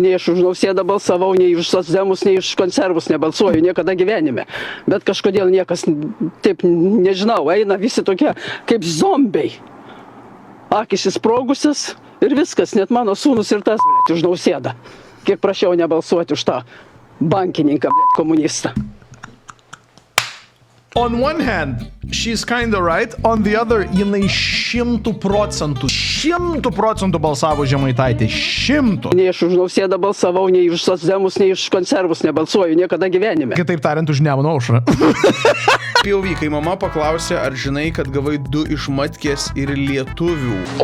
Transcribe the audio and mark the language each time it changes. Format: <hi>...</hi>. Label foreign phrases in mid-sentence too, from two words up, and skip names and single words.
<lt>Nei aš už Nausėdą balsavau, nei už socdemus, nei už konservus nebalsuoju niekada gyvenime. Bet kažkodėl niekas, taip, nežinau, eina visi tokie kaip zombiai. Akis įsprogusias ir viskas, net mano sūnus ir tas, už Nausėdą. Kiek prašiau nebalsuoti už tą bankininką, komunistą.</lt> <en>On one hand, she's kinda right, on the other,</en> <lt>jinai 100% balsavo Žemaitaitį. 100. Nei aš už Nausėdą balsavau, nei už socdemus, nei už konservus nebalsuoju niekada gyvenime. Kitaip tariant, už Nemuno aušrą. POV, kai mama paklausė, ar žinai, kad gavai 2 iš Matkės ir lietuvių.</lt>